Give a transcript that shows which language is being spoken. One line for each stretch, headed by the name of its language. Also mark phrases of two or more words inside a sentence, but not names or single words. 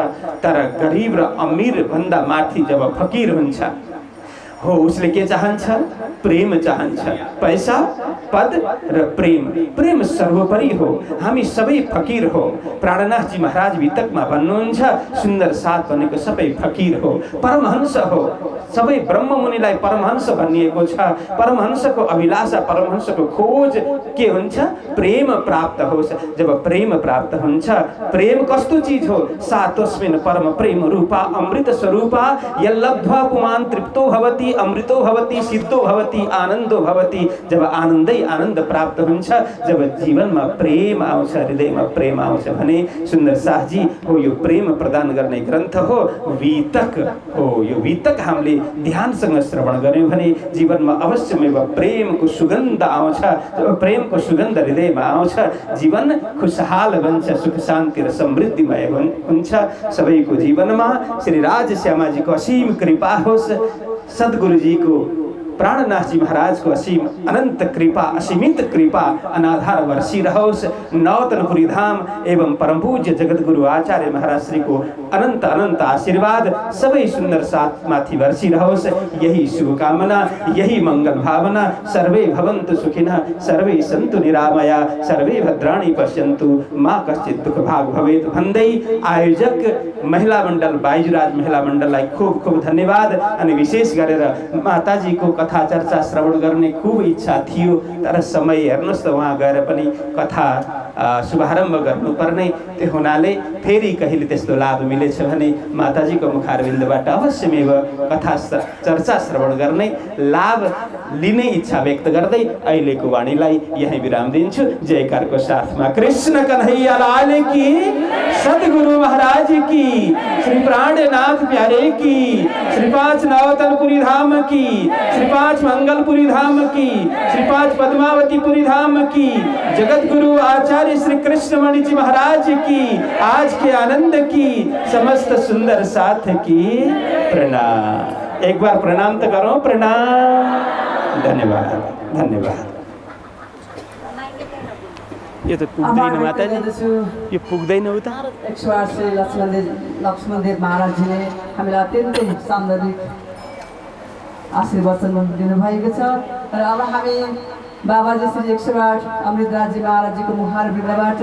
Nepali: तर गरीब र अमीर भन्दा माथि जब फकीर हुन्छ, हो उसले के चाहन्छ प्रेम चाहन्छ पैसा पद र प्रेम प्रेम सर्वोपरि हो हामी सबै फकीर हो प्राणनाथ जी महाराज वितकमा भन्नुहुन्छ सुन्दर साथ भनेको सबै फकीर हो परमहंस हो सबै ब्रह्म मुनिलाई परमहंस भनिएको छ परमहंसको अभिलाषा परमहंसको खोज के हुन्छ प्रेम प्राप्त होस् जब प्रेम प्राप्त हुन्छ प्रेम कस्तो चीज हो
Sanskrit: सा तस्मिन् परम प्रेम रूपा अमृत स्वरूपा यल्लब्ध्वा पुमान् तृप्तो भवति अमृतो भवति सिद्धो भवति आनन्दो भवति
Nepali: जब आनन्दै आनन्द प्राप्त हुन्छ जब जीवनमा प्रेम आउँछ हृदयमा प्रेम आउँछ भने सुन्दर शाहजी हो यो प्रेम प्रदान गर्ने ग्रन्थ हो वितक हो यो वितक हामीले ध्यानसँग श्रवण गर्यौं भने जीवनमा अवश्यमेव प्रेमको सुगन्ध आउँछ जब प्रेमको सुगन्ध हृदयमा आउँछ जीवन खुशहाल बन्छ सुख शान्ति र समृद्धिमय हुन्छ सबैको जीवनमा श्री राजश्यामाजीको असीम कृपा होस् सद्गुरुजीको प्राणनाथ जी महाराज को असीम अनंत कृपा असीमित कृपा अनाधार वर्षी रहोस् नौतनपुरी धाम एवं परम पूज्य जगत गुरु आचार्य महाराज श्री को अनंत अनंत आशीर्वाद सबै सुंदर साथ माथि वर्षी रहोस् यही शुभकामना यही मंगल भावना
Sanskrit: सर्वे भवन्तु सुखिनः सर्वे सन्तु निरामया सर्वे भद्राणि पश्यन्तु मा कश्चित् दुःख भाग भवेत्
Nepali: भन्दै आयोजक महिला मण्डल बाइजुराज महिला मण्डललाई खूब खूब धन्यवाद अनि विशेष गरेर माताजी को कथा चर्चा श्रवण गर्ने खूब इच्छा थियो तर समय हेर्नुस् त वहाँ गएर पनि कथा शुभारम्भ गर्नुपर्ने त्यो हुनाले फेरि कहिले त्यस्तो लाभ मिलेछ भने माताजीको मुखारविन्दबाट अवश्यमेव कथा चर्चा श्रवण गर्ने लाभ लिने इच्छा व्यक्त गर्दै अहिलेको वाणीलाई यही विराम दिन्छु जयकारको साथमा
Hindi: कृष्ण कन्हैया लाल की सद्गुरु महाराज की श्री प्राणनाथ प्यारे की श्री पांच नवतनपुरी धाम की श्री पांच मंगलपुरी धाम की श्री पांच पद्मावतीपुरी धाम की जगत गुरु आचार्य श्री कृष्णमणि जी महाराज की आज के आनंद की समस्त सुंदर साथ की प्रणाम एक बार प्रणाम तो करो प्रणाम
Nepali: धन्यवाद धन्यवाद यो त पुग्दैन माताजी यो पुग्दैन उता 108 श्री लक्ष्मणदेव महाराजजीले हामीलाई अत्यन्तै सान्दर्भिक आशीर्वचन दिनुभएको छ र अब हामी बाबाजी श्री 108 अमृतराजी महाराजजीको मुखार बिन्दबाट